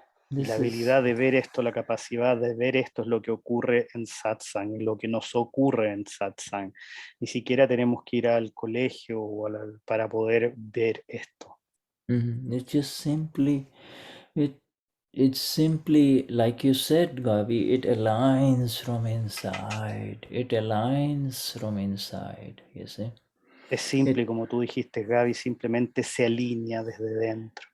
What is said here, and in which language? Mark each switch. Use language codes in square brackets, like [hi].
[es] La habilidad de ver esto, la capacidad de ver esto es lo que ocurre en satsang, lo que nos ocurre en satsang. Ni siquiera tenemos que ir al colegio o para poder ver esto. [en] It's just simply, it's simply, like you said, Gavi, it aligns from inside. It aligns from inside, you see. [es] Es simple, como tú dijiste, Gaby, simplemente se alinea desde dentro.